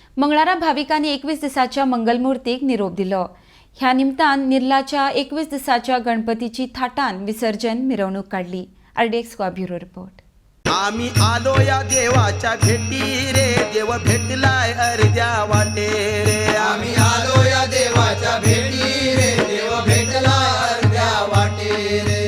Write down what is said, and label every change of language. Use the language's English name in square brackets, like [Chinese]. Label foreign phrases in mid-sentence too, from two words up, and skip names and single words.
[Konkani] मंगळारा भाविकांनी 21 दिसाच्या मंगलमूर्तीक निरोप दिलो। ह्या निमतान निर्लाच्या 21 दिसाच्या गणपतीची थाटान विसर्जन मिरवणूक काढली। [English] RDX bureau report. [Marathi] आम्ही आलो या देवाच्या भेटी रे, देव भेटलाय अर्ध्या वाटे रे। आम्ही आलो या देवाच्या भेटी रे, देव भेटलाय अर्ध्या वाटे रे।